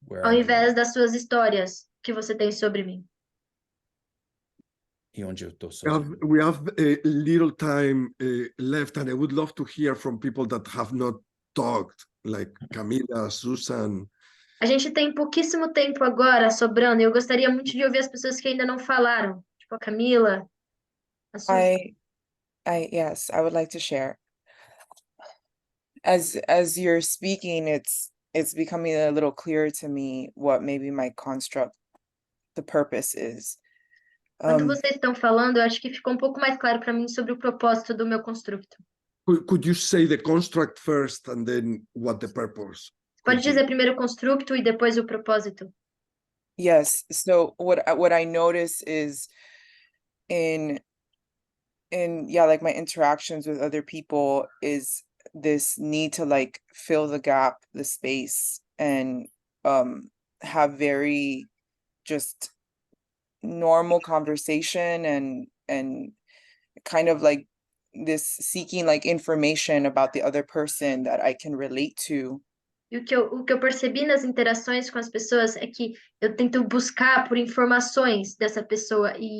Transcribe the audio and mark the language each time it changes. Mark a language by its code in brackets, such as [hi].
[pt] Ao invés das suas histórias que você tem sobre mim. E onde eu tô [en] We have a little time left, and I would love to hear from people that have not talked, like Camila, Susan. [pt] A gente tem pouquíssimo tempo agora sobrando, e eu gostaria muito de ouvir as pessoas que ainda não falaram, tipo a Camila, a Susan. [en] Yes, I would like to share. As you're speaking, it's becoming a little clearer to me what maybe my construct, the purpose is. [pt] Quando vocês estão falando, eu acho que ficou um pouco mais claro para mim sobre o propósito do meu construto. [en] Could you say the construct first and then what the purpose? [pt] Pode dizer primeiro o construto e depois o propósito. [en] Yes. So what I notice is in like my interactions with other people is this need to like fill the gap, the space, and have very just normal conversation and kind of like this seeking like information about the other person that I can relate to. [pt] E o que eu percebi nas interações com as pessoas é que eu tento buscar por informações dessa pessoa